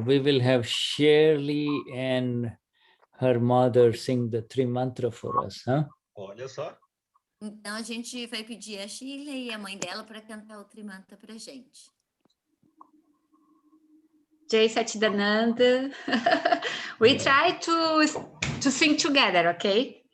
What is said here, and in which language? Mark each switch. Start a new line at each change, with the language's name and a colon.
English: We will have Shirley and her mother sing the three mantra for us, huh?
Portuguese: Olha só. Então, a gente vai pedir a Shirley e a mãe dela para cantar o Trimanta para gente.
Sanskrit: Jai Sachidananda.
English: We try to sing together, okay?